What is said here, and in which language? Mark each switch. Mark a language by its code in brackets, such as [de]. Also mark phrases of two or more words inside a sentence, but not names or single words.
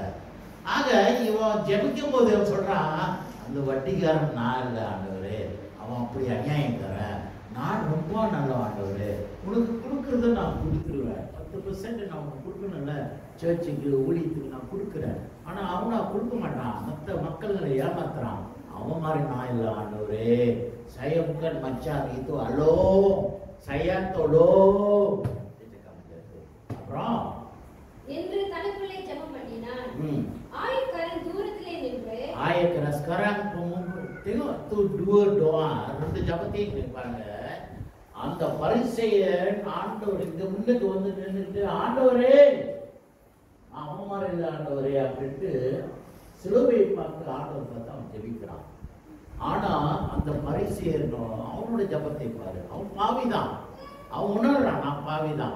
[ta] ஆக இவன் ஜெபிக்கும் போது சொல்றான், அந்த வட்டிக்காரன் நான் இல்லை ஆண்டவரே, அவன் அப்படி அநியாயம் தரேன், நான் ரொம்ப நல்ல ஆண்டவரே, உனக்கு கொடுக்கறத நான் கொடுத்துருவேன், 10% நான் உனக்கு கொடுக்கணும்ல, சர்ச்சுக்கு ஊழியத்துக்கு நான் கொடுக்குறேன். ஆனா அவனா கொடுக்க மாட்டான், மற்ற மக்களை ஏமாத்துறான். அவன் மாதிரி நான் இல்லை ஆண்டவரே. [ms] saya bukan macam itu, halo saya tolong. [ta] அப்புறம் என்று தனக்குள்ளே ஜெபம் பண்ணினான். ஆயக்காரன் தூரத்திலே நின்று [ms] ஆயக்காரன் sekarang Tengok tu dua doa, [ta] ரெண்டு ஜெபத்தையும் பாருங்க. அந்த பரிசேயன் ஆண்டவர் இங்க முன்னுக்கு வந்து நின்றுட்டு, ஆண்டவரே அவமானம் இல்லை ஆண்டவரே அப்படின்ட்டு சிலுவையை பார்த்து ஆண்டவர் பார்த்து அவன் ஜெபிக்கிறான். ஆனா அந்த பரிசேயனும் அவனோட ஜெபத்தை பாரு, அவன் பாவிதான், அவன் உணர்றான் நான் பாவிதான்.